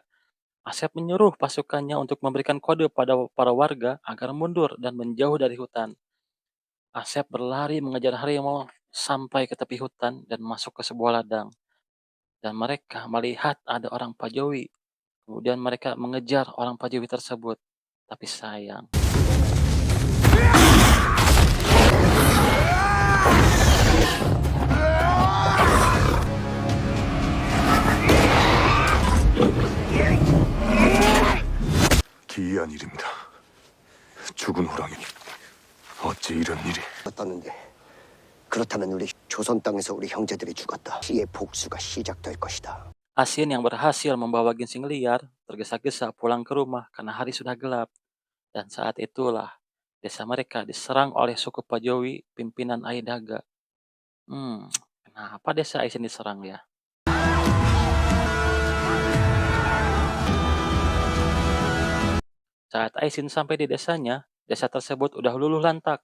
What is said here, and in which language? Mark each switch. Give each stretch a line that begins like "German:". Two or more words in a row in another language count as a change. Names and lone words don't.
Indonesian: Asep menyuruh pasukannya untuk memberikan kode pada para warga agar mundur dan menjauh dari hutan. Asep berlari mengejar harimau sampai ke tepi hutan dan masuk ke sebuah ladang. Dan mereka melihat ada orang Pajowi. Kemudian mereka mengejar orang Pajowi tersebut. Tapi sayang,
Korean: 기이한 일입니다. 죽은 호랑이. 어찌 이런 일이? 떴는데 그렇다면 우리 조선 땅에서 우리 형제들이 죽었다. 시의 복수가 시작될 것이다.
Indonesian: Asin yang berhasil membawa ginseng liar tergesa-gesa pulang ke rumah karena hari sudah gelap. Dan saat itulah desa mereka diserang oleh suku Pajowi pimpinan Aidaga. Kenapa desa Aisin diserang ya? Saat Aisin sampai di desanya, desa tersebut udah luluh lantak.